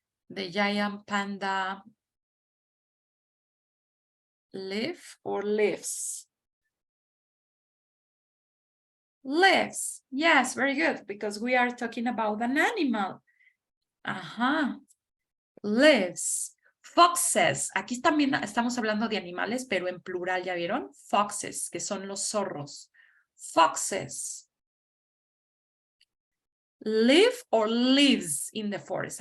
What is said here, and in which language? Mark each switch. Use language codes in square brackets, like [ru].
[en] The giant panda live or lives? Lives. Yes, very good, because we are talking about an animal. Ajá. Lives. Foxes. [es] Aquí también estamos hablando de animales, pero en plural, ¿ya vieron? Foxes, que son los zorros. [en] Foxes. Live or lives in the forest.